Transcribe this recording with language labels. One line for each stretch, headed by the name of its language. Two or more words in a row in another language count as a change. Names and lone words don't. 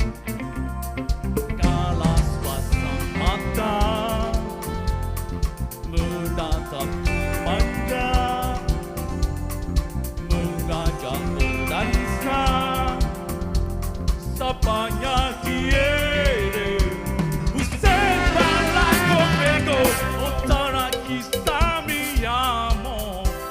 Indonesian: Kala suasana menatap manja, mengajak berdansa.
Spanish: Sapanya quiere, usted baila conmigo, otra quizá mi amor.